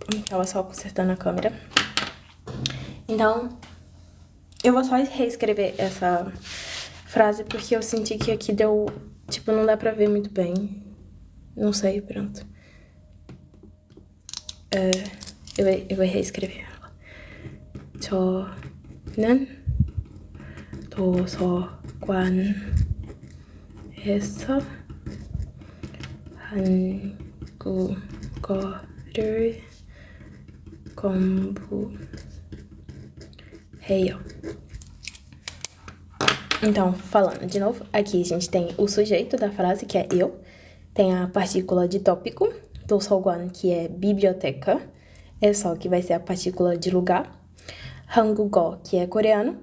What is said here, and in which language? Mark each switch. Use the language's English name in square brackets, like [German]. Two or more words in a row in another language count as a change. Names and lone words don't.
[Portuguese] Tava só consertando a câmera. Então, eu vou só reescrever essa frase porque eu senti que aqui deu... Tipo, não dá pra ver muito bem. Não sei, pronto. Eu vou reescrever ela. [Korean] 저는 도서관에서 한국어를 공부해요. [Portuguese] Então, falando de novo, aqui a gente tem o sujeito da frase, que é eu. Tem a partícula de tópico, 도서관, que é biblioteca. É só que vai ser a partícula de lugar. 한국어, que é coreano.